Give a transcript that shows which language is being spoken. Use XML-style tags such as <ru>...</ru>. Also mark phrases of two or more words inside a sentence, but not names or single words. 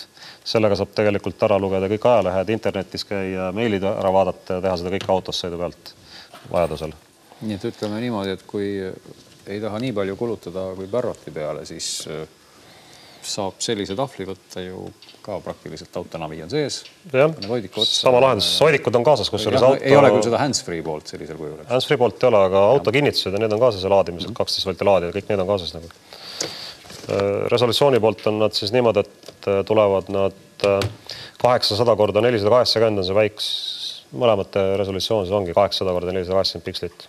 <et>Sellega saab tegelikult ära lugeda kõik ajalehed, internetis käia, meilid ära vaadata ja teha seda kõik autos sõidu pealt vajadusel. Nii et ütleme niimoodi, et kui ei taha nii palju kulutada kui Barrotti peale, siis saab sellise tahvli võtta ju ka praktiliselt autonavi on sees. Sama lahendus. Soodikud on kaasas, kus ei ole küll seda hands-free poolt sellisel kujul. Hands-free poolt ei ole, aga autokinnitused ja need on kaasas ja laadimised, 12 volti laadid, kõik need on kaasas. Resolutsiooni poolt on nad siis niimoodi, et tulevad nad 800 korda 480 on see väiks. Mõlemate resolutsioon ongi 800 korda 480 pikslit.</et>